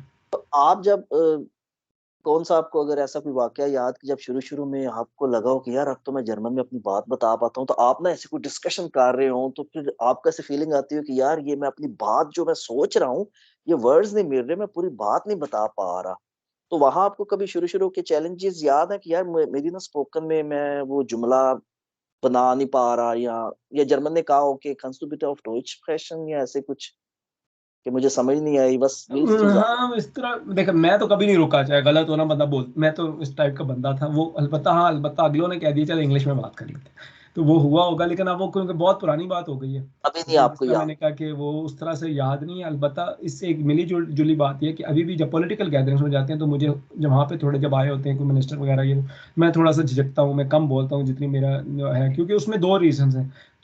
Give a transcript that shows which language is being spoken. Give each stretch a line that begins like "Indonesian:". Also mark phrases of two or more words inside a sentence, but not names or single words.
Hindi: आप जब कौन सा, आपको अगर ऐसा कोई वाकया याद कि जब शुरू में आपको लगा हो कि यार अब तो मैं जर्मन में अपनी बात बता पाता हूँ, तो आप ना ऐसे कोई डिस्कशन कर रहे हो, तो फिर आपको ऐसी फीलिंग आती है कि यार ये मैं अपनी बात जो मैं सोच रहा हूँ, ये वर्ड्स नहीं मिल रहे, मैं पूरी बात नहीं बता पा रहा। तो वहां आपको कभी शुरू के चैलेंजेस याद है कि यार मेरी ना स्पोकन में मैं वो जुमला बना नहीं पा रहा, या जर्मन ने कहा हो कि
German: kannst du bitte auf Deutsch sprechen,
Hindi: या ऐसे कुछ कि मुझे समझ नहीं आई, बस
German: willst du sagen?
Hindi: हाँ, इस तरह देख, मैं तो कभी नहीं रुका, चाहे गलत हो ना बंदा बोल, मैं तो इस टाइप का बंदा था। वो अलबत्ता, हाँ अलबत्ता अगलों ने कह दिया चल इंग्लिश में बात कर लेते हैं, तो वो हुआ होगा। लेकिन अब वो क्योंकि बहुत पुरानी बात हो गई है, अभी नहीं तो जिस आपको तरह याद? मैंने कहा कि वो उस तरह से याद नहीं है। अलबत्ता इससे एक मिली जुली बात ये है कि अभी भी जब
English: political gatherings
Hindi: में जाते हैं, तो मुझे जब वहाँ पे थोड़े जब आए होते हैं कोई मिनिस्टर वगैरह, ये मैं थोड़ा सा झिझकता हूँ, मैं कम बोलता हूँ जितनी मेरा जो है, क्योंकि उसमें 2 रीजन हैं।